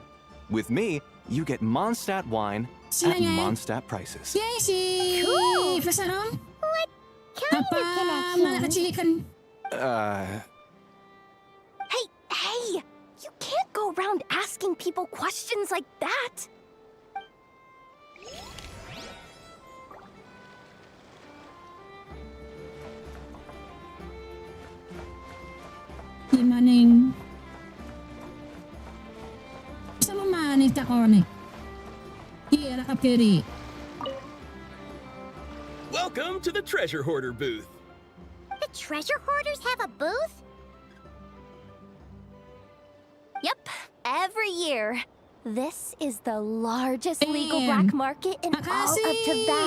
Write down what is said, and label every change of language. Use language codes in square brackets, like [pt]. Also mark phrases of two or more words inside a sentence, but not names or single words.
[en] With me, you get Mondstadt wine at Mondstadt prices. Cool! What kind of connection? Hey! You can't go around asking people questions like that! [jv] Maning. Sama maning takone. Iya, nakapiri. [en] Welcome to the Treasure Hoarder booth. The Treasure Hoarders have a booth? Yep, every year. This is the largest legal black market in all of Tibet.